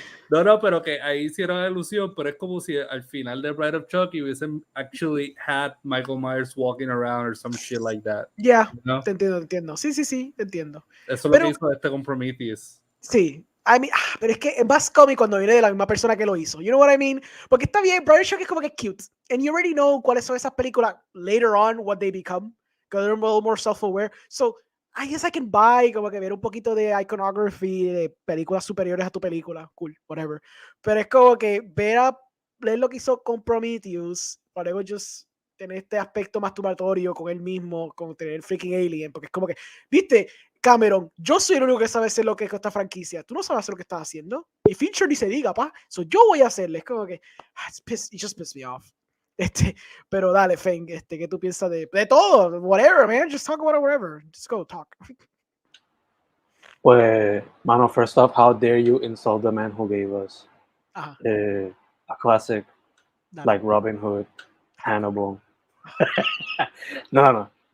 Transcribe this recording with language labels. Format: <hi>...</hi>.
<es>No, pero que ahí hicieron alusión, pero es como si al final de Bride of Chucky hubiesen</es> <en>actually had Michael Myers walking around or some shit like that.</en> <es>Ya,</es> <en>You know?</en> <es>te entiendo. Sí, te entiendo. Eso es Pero, lo que hizo este con Prometheus. sí.</es> <en>I mean,</en> <es>pero es que es más cómico cuando viene de la misma persona que lo hizo.</es> <en>You know what I mean?</en> <es>Porque está bien, Bride of Chucky es como que cute.</es> <en>And you already know</en> <es>cuáles son esas películas</es> <en>later on, what they become. Because they're a little more self-aware. So, I guess I can buy</en> <es>como que ver un poquito de iconography de películas superiores a tu película.</es> <en>Cool, whatever.</en> <es>Pero es como que leer lo que hizo con Prometheus, para luego just tener este aspecto masturbatorio con él mismo, con tener el freaking alien, porque es como que, viste, Cameron, yo soy el único que sabe hacer lo que es esta franquicia. Tú no sabes hacer lo que estás haciendo. Y Fincher ni se diga, pa. So yo voy a hacerle. Es como que,</es> <en>it just pissed me off.</en> <es>Pero dale, Feng, ¿qué tú piensas de todo?</es> <en>Whatever, man. Just talk about it, whatever. Just go talk.</en> <es>Pues, mano,</es> <en>first off, how dare you insult the man who gave us Ajá. A classic</en> <es>Dale.</es> <en>like Robin Hood, Hannibal. No.</en>